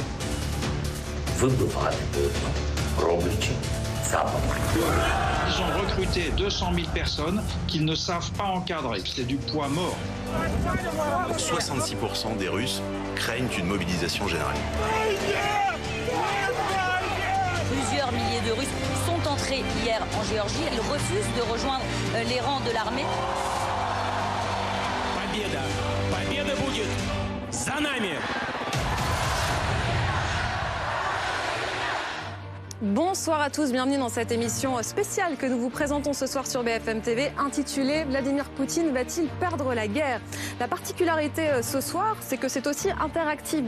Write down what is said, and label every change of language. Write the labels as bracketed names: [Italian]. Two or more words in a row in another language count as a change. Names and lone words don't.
[French] Ils ont recruté 200 000 personnes qu'ils ne savent pas encadrer. C'est du poids mort. 66% des Russes craignent une mobilisation générale. Plusieurs milliers de Russes sont entrés hier en Géorgie. Ils refusent de rejoindre les rangs de l'armée. [Russian] Победа будет за нами. [French] Bonsoir à tous, bienvenue dans cette émission spéciale que nous vous présentons ce soir sur BFM TV, intitulée « Vladimir Poutine va-t-il perdre la guerre ?» La particularité ce soir, c'est que c'est aussi interactif.